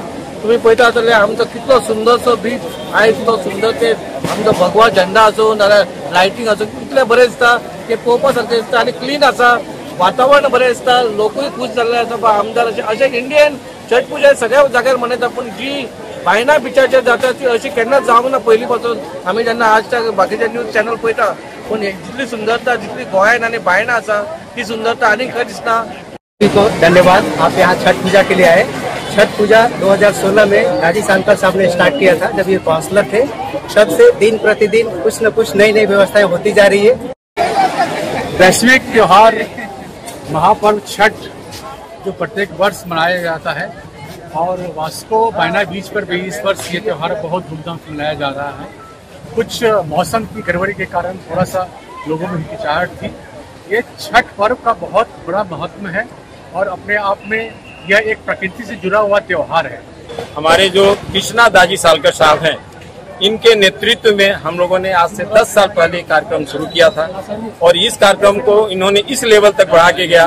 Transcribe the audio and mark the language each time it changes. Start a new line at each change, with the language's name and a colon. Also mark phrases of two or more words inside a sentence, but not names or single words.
Konkani: तुम्ही पळयता आसतले आमचो कितलो सुंदरसो बीच आयज तो सुंदर ते आमचो भगवा झेंडा आसूं नाल्यार लायटींग आसूं कितले बरें दिसता ते पळोवपा सारकें दिसता आनी क्लीन आसा वातावरण बरें दिसता लोकूय खुश जाल्ले आसा. आमदार अशें इंडियन छठ पूजा सगळ्या जाग्यार मनयता पूण जी बायणा बिचाचेर जाता ती अशी केन्नाच जावंक ना. पयलीं पासून आमी जेन्ना आजच्या बाकीचे
English: news channel
Konkani: पळयता पूण जितली सुंदरता जितली गोंयान आनी बायणा आसा ती सुंदरता आनीक खंय दिसना.
Hindi: धन्यवाद. आप यहाँ छठ पूजा के लिए आए. छठ पूजा 2016 में दाजी साळकर साहब ने स्टार्ट किया था जब ये काउंसलर थे. तब से दिन प्रतिदिन कुछ न कुछ नई नई व्यवस्थाएं होती जा रही है. वैश्विक त्योहार महापर्व छठ जो प्रत्येक वर्ष मनाया जाता है और वास्को बायणा बीच पर भी इस वर्ष ये त्यौहार बहुत धूमधाम से मनाया जा रहा है. कुछ मौसम की गड़बड़ी के कारण थोड़ा सा लोगों में हिचकिचाहट थी. ये छठ पर्व का बहुत बड़ा महत्व है और अपने आप में यह एक प्रकृति से जुड़ा हुआ त्योहार है. हमारे जो कृष्णा दाजी साळकर साहब हैं इनके नेतृत्व में हम लोगों ने आज से 10 साल पहले कार्यक्रम शुरू किया था और इस कार्यक्रम को इन्होंने इस लेवल तक बढ़ा के गया.